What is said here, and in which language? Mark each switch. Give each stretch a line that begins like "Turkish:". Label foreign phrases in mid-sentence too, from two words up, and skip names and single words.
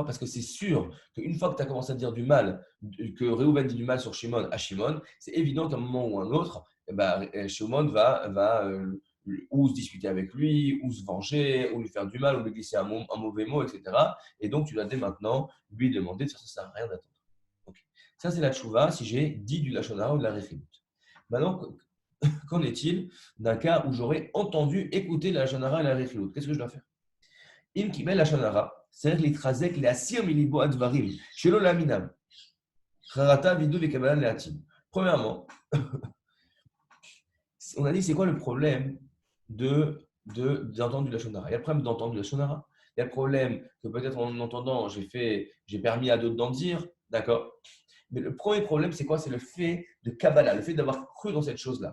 French: Parce que c'est sûr qu'une fois que tu as commencé à dire du mal, que Réhouven dit du mal sur Shimon à Shimon, c'est évident qu'à un moment ou un autre, Shimon va ou se disputer avec lui, ou se venger, ou lui faire du mal, ou lui glisser un mauvais mot, etc. Et donc, tu dois dès maintenant lui demander, ça ne sert à rien d'attendre. Okay. Ça, c'est la tchouva si j'ai dit du
Hebrew: לשון הרע
French: ou de la réchibut. Maintenant, qu'en est-il d'un cas où j'aurais entendu écouter la
Hebrew: לשון הרע
French: et la réchibut? Qu'est-ce que je dois faire?
Hebrew: אם קיבל לשון הרע, צריך להתחזק להסיר מליבו הדברים, שלא להאמינם. חרטה, וידוי וקבלה לעתיד.
French: Premièrement, on a dit c'est quoi le problème d'entendre du
Hebrew: לשון הרע?
French: Il y a le problème d'entendre du
Hebrew: לשון הרע.
French: Il y a le problème que peut-être en entendant, j'ai permis à d'autres d'en dire, d'accord? Mais le premier problème, c'est quoi? C'est le fait de Kabbalah, le fait d'avoir cru dans cette chose-là.